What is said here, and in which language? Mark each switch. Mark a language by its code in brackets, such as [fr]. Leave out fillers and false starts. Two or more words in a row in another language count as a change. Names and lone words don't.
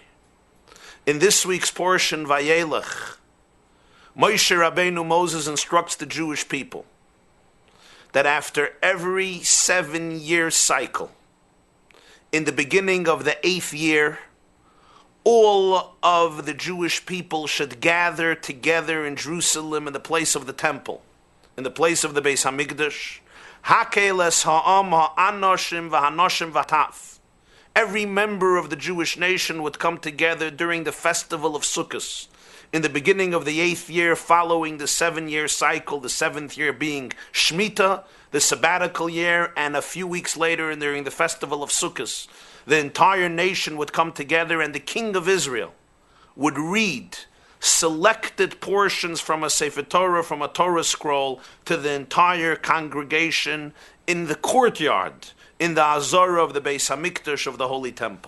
[en] In this week's portion, Vayelech, Moshe Rabbeinu Moses instructs the Jewish people that after every 7-year cycle, in the beginning of the 8th year, all of the Jewish people should gather together in Jerusalem in the place of the temple, in the place of the [he] בית המקדש. הקהל את העם האנשים והנשים והטף. [en] Every member of the Jewish nation would come together during the festival of Sukkot, in the beginning of the 8th year following the 7-year cycle, the 7th year being Shemitah, the sabbatical year, and a few weeks later during the festival of Sukkot, the entire nation would come together and the king of Israel would read selected portions from a [he] ספר תורה, [en] from a Torah scroll, to the entire congregation in the courtyard, in the Azara of the [he] בית המקדש [en] of the Holy Temple.